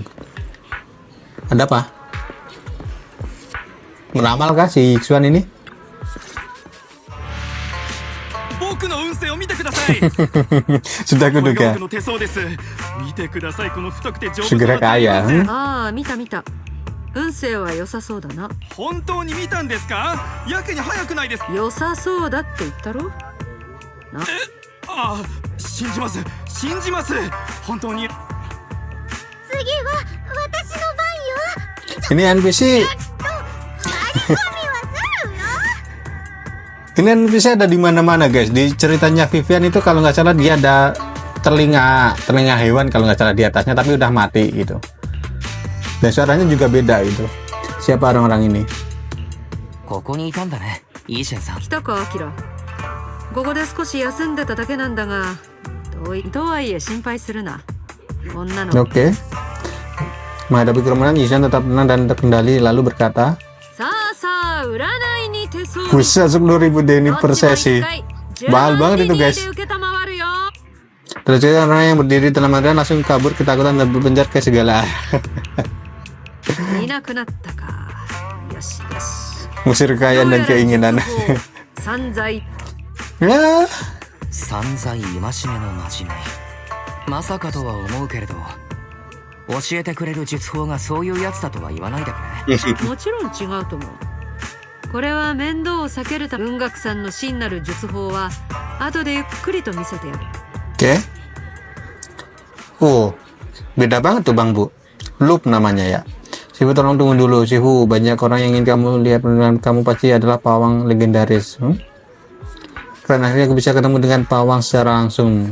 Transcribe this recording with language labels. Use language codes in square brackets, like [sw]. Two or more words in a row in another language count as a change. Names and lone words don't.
[id] Ada apa? Meramal kah si Yisuan ini? Sudah kuduga. Segera kaya. [ja] ああ、見た見た。運勢は良さそうだな。本当に見たんですか？やけに早くないですか？良さそうだって言ったろ。ああ、信じます。信じます。本当に。次は私の番よ。 [id] Ini NPC. [ja] 張り込みはするよ。 [id] Ini NPC ada di mana-mana guys. Di ceritanya Vivian itu kalau nggak salah dia ada telinga hewan kalau nggak salah di atasnya, tapi udah mati gitu. Dan suaranya juga beda gitu. Siapa orang-orang ini? [ja] ここにいたんだね、イーシェンさん。来たか、アキラ。ここで少し休んでただけなんだが、とはいえ心配するな。こんなの。 [id] Oke. Menghadapi kerumunan, Yisuan tetap tenang dan terkendali lalu berkata, [ja] さあさあ、占いに手相。 [id] Buset 10.000 deni per sesi. Mahal banget itu guys. Terus orang yang berdiri dalam antrian langsung kabur ketakutan dan berpencar ke segala arah. [ja] いなくなったか。よしよし。 [id] Musir kekayaan dan keinginan. [ja] 散財。 [id] Ya. [ja] 散財戒めのまじめ。まさかとは思うけれど、教えてくれる術法がそういうやつだとは言わないでくれ。もちろん違うと思う。これは面倒を避けるため、文学さんの真なる術法は後でゆっくりと見せてやる。 [id] Oke. Oh, beda banget tuh Bang Bu. Loop namanya ya. Shifu, tolong tunggu dulu. Shifu, banyak orang yang ingin kamu lihat dan kamu pasti adalah pawang legendaris. Karena akhirnya aku bisa ketemu dengan pawang secara langsung.